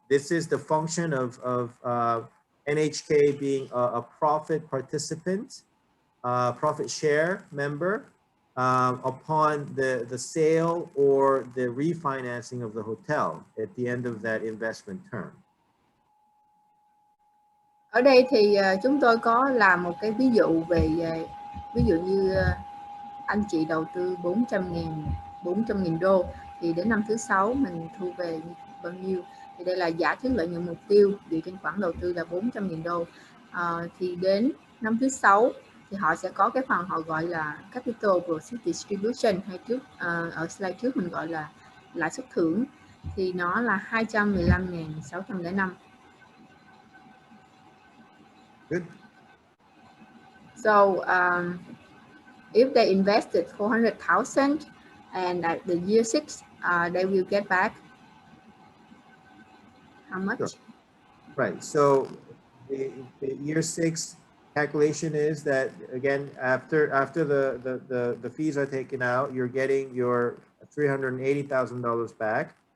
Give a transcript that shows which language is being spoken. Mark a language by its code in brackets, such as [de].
[en] This is the function of NHK being a profit participant, profit share member upon the sale or the refinancing of the hotel at the end of that investment term. [vi] Ở đây thì chúng tôi có làm một cái ví dụ về ví dụ như anh chị đầu tư 400.000 đô thì đến năm thứ 6 mình thu về bao nhiêu, thì đây là giả thuyết lợi nhuận mục tiêu dựa trên khoản đầu tư là 400.000 đô. Thì đến năm thứ 6 thì họ sẽ có cái phần họ gọi là [en] capital proceeds distribution, [vi] hay trước ở slide trước mình gọi là lãi suất thưởng, thì nó là 215.605. [en] Good. So if they invested 400,000 and at the year 6 they will get back how much? Sure. Right. So the year 6 calculation is that, again, after the fees are taken out, you're getting your $380,000 back.